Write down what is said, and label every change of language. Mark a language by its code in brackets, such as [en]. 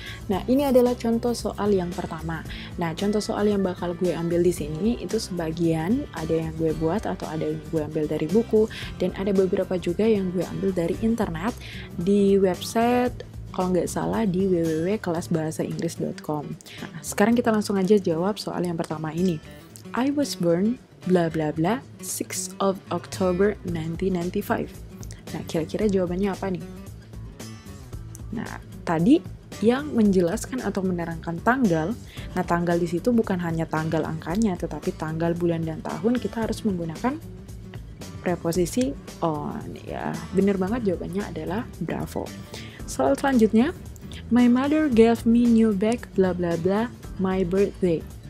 [id] Nah, ini adalah contoh soal yang pertama. Nah, contoh soal yang bakal gue ambil di sini itu sebagian ada yang gue buat atau ada yang gue ambil dari buku, dan ada beberapa juga yang gue ambil dari internet di website, kalau nggak salah di www.kelasbahasainggris.com. Nah, sekarang kita langsung aja jawab soal yang pertama ini. [en] I was born bla bla bla 6 of October 1995. [id] Nah, kira-kira jawabannya apa nih? Nah, tadi yang menjelaskan atau menerangkan tanggal. Nah, tanggal di situ bukan hanya tanggal angkanya, tetapi tanggal, bulan, dan tahun kita harus menggunakan preposisi on. Ya, bener banget, jawabannya adalah bravo. Soal selanjutnya, [en] my mother gave me new bag bla bla bla my birthday.